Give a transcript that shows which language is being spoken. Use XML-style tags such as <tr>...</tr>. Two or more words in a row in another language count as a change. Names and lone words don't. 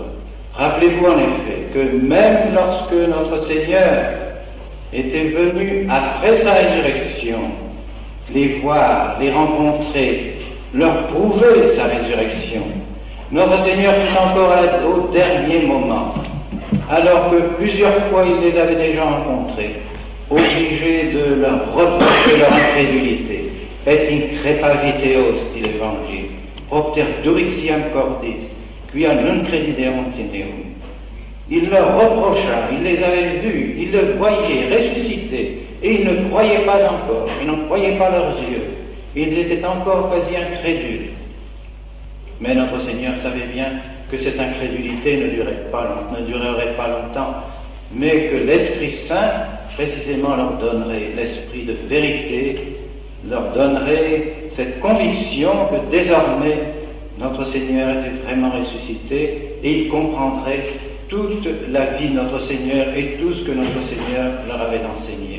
<fr>Rappelez-vous en effet que même lorsque notre Seigneur était venu après sa résurrection, les voir, les rencontrer, leur prouver sa résurrection, notre Seigneur fut encore au dernier moment, alors que plusieurs fois il les avait déjà rencontrés, obligé de leur reprocher leur incrédulité.</fr> <la>Et increpaviteos,</la> <fr>dit l'Évangile,</fr> <la>propter durixiam cordis, quia non crediderunt in eum.</la> <fr>Il leur reprocha, il les avait vus, ils le voyaient ressuscité, et ils ne croyaient pas encore, ils n'en croyaient pas leurs yeux, ils étaient encore quasi incrédules. Mais notre Seigneur savait bien que cette incrédulité ne durerait pas longtemps, mais que l'Esprit Saint, précisément, leur donnerait l'esprit de vérité, leur donnerait cette conviction que désormais notre Seigneur était vraiment ressuscité, et ils comprendraient toute la vie de notre Seigneur et tout ce que notre Seigneur leur avait enseigné.</fr>